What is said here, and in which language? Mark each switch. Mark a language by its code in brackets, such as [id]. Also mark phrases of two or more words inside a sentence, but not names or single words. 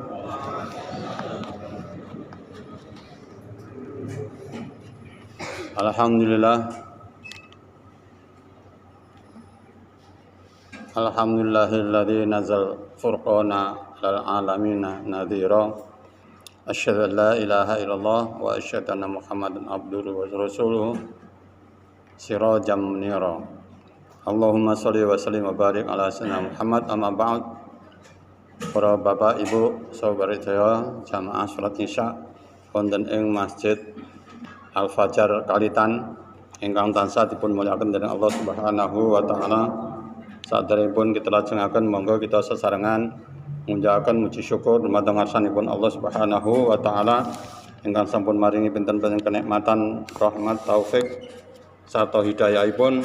[ar] الحمد لله الذي نزل الفرقان للعالمين نذيرا. أشهد أن لا إله إلا الله وأشهد أن محمدا عبده ورسوله سراجا منيرا. اللهم صل وسلم وبارك على سيدنا محمد. أما بعد. [jv] Para bapak ibu saudara sedaya jamaah salat Isya wonten ing Masjid Al Fajar Kalitan ingkang tansah dipun mulyakaken dening Allah [ar] سبحانه وتعالى. [jv] Saderengipun kita lajengaken monggo kita sesarengan munjahaken muji syukur dumateng ngarsanipun Allah [ar] سبحانه وتعالى [jv] ingkang sampun maringi pinten-pinten kenikmatan, rahmat, taufik sarta hidayahipun.